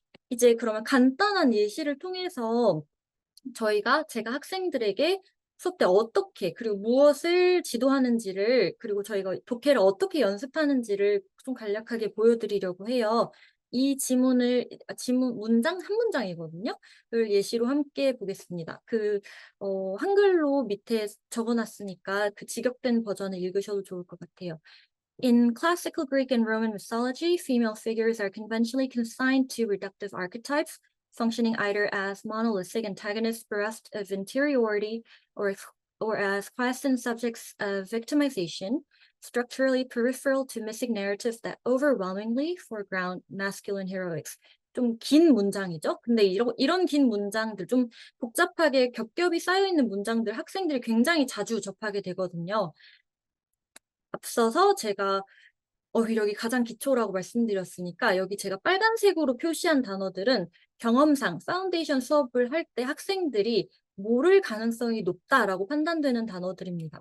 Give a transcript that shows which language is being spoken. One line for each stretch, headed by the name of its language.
Korean: 이제 그러면 간단한 예시를 통해서 제가 학생들에게 수업 때 어떻게 그리고 무엇을 지도하는지를 그리고 저희가 독해를 어떻게 연습하는지를 좀 간략하게 보여드리려고 해요. 이 지문 문장 한 문장이거든요. 를 예시로 함께 보겠습니다. 한글로 밑에 적어 놨으니까 그 직역된 버전을 읽으셔도 좋을 것 같아요.
English: In classical Greek and Roman mythology, female figures are conventionally consigned to reductive archetypes, functioning either as monolithic antagonists bereft of interiority or or as class and subjects of victimization, structurally peripheral to missing narratives that overwhelmingly foreground masculine heroics.
Korean: 좀 긴 문장이죠. 근데 이런 긴 문장들, 좀 복잡하게 겹겹이 쌓여 있는 문장들 학생들이 굉장히 자주 접하게 되거든요. 앞서서 제가 어휘력이 가장 기초라고 말씀드렸으니까 여기 제가 빨간색으로 표시한 단어들은 경험상 파운데이션 수업을 할 때 학생들이 모를 가능성이 높다라고 판단되는 단어들입니다.